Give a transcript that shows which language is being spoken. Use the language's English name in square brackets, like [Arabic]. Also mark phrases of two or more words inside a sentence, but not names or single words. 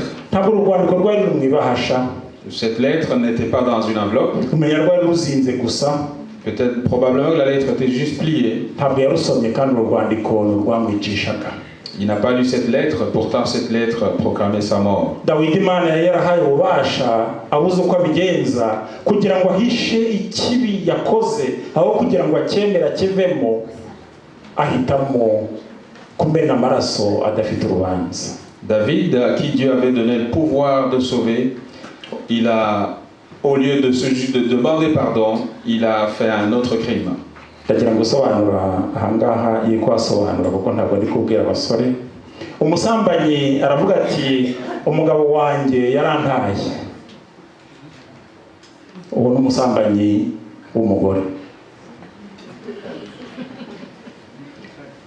[Kinyarwanda] Ntabwo urwandiko rwari mu ibahasha. [French] Cette lettre n'était pas dans une enveloppe. [Kinyarwanda] Umenya rwari ruzinze gusa. [French] Peut-être, probablement que la lettre était juste pliée. [Kinyarwanda] Ntabwo yarusomye kandi urwandiko rwamwicishaga. [French] Il n'a pas lu cette lettre, pourtant cette lettre proclamait sa mort. [Kinyarwanda] Dawidi Imana yarahaye ububasha abuze uko abigenza kugira ngo ahishe ikibi yakoze aho kugira ngo acyemera kivemo ahitamo kumena amaraso adafite urubanza. [French] David, à qui Dieu avait donné le pouvoir de sauver, il a, au lieu de demander pardon, il a fait un autre crime. [Kinyarwanda] Ndagira ngo sobanura ahangaha yiko asobanura kuko ntabwo ndi kubwira abasore. Umusambanyi aravuga ati umugabo wanjye yarantaye. Uwo n'umusambanyi w'umugore.